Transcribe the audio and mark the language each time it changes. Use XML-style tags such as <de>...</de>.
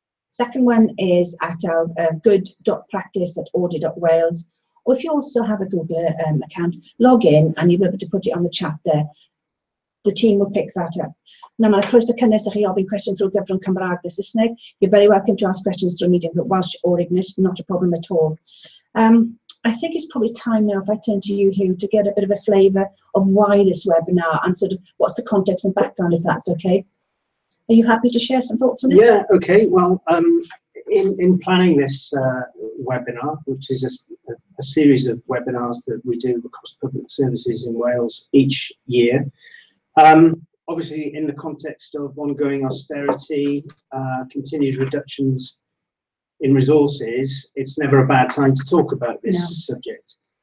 <en>Second one is at our good.practice@audit.wales. Or if you also have a Google account, log in and you'll be able to put it on the chat there. The team will pick that up.</en> <cy>Now, mae'n croeso cynnes i chi ofyn cwestiwn drwy gyfrwng Cymraeg a Saesneg.</cy> <en>You're very welcome to ask questions through medium Welsh or English, not a problem at all. I think it's probably time now, if I turn to you, Hugh, to get a bit of a flavour of why this webinar and sort of what's the context and background, if that's okay. Are you happy to share some thoughts on this? Yeah, okay. Well, in planning this webinar, which is a series of webinars that we do across public services in Wales each year, obviously in the context of ongoing austerity, continued reductions in resources, it's never a bad time to talk about this subject.</en>